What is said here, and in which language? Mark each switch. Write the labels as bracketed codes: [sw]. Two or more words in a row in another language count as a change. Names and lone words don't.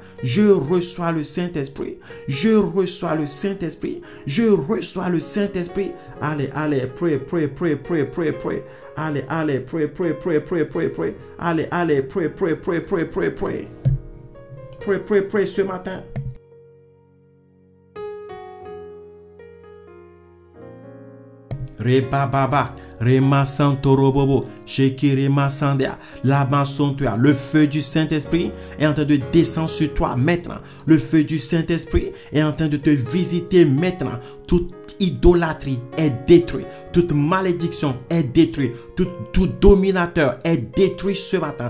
[fr] Je reçois le Saint-Esprit, je reçois le Saint-Esprit, je reçois le Saint-Esprit. Allez, allez, [en] pray, pray, pray, pray, pray, pray. [fr] Allez, allez, [en] pray, pray, pray, pray, pray, pray. [fr] Allez, allez, [en] pray, pray, pray, pray, pray, pray. Pray, pray, pray [fr] ce matin. Reba baba, rema santorobobo, sheki rema sandea, lama sontua. Le feu du Saint-Esprit est en train de descendre sur toi maintenant. Le feu du Saint-Esprit est en train de te visiter maintenant. Toute idolâtrie est détruite. Toute malédiction est détruite. Tout dominateur est détruit ce matin.